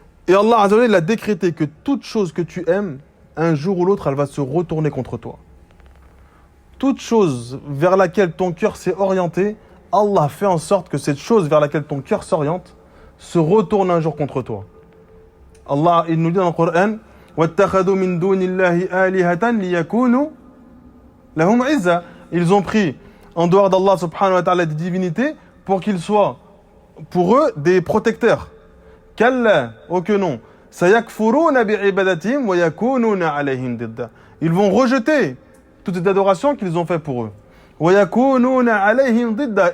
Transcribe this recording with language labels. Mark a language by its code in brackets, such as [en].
[fr] Et Allah Azza wa Jalla, il a décrété que toute chose que tu aimes, un jour ou l'autre, elle va se retourner contre toi. Toute chose vers laquelle ton cœur s'est orienté, Allah fait en sorte que cette chose vers laquelle ton cœur s'oriente se retourne un jour contre toi. Allah, il nous dit dans le Coran, [ar] وَاتَّخَذُوا مِن دُونِ اللَّهِ آلِهَةً لِيَكُونُوا لَهُمْ عِزًّا. [fr] Ils ont pris en dehors d'Allah subhanahu wa ta'ala des divinités pour qu'ils soient pour eux des protecteurs. [ar] Kalla, [fr] oh que non. [ar] Sayakfuruna bi'ibadatihim wa yakununa alayhim didda. [fr] Ils vont rejeter toute cette adoration qu'ils ont fait pour eux. [ar] Wa yakununa alayhim didda.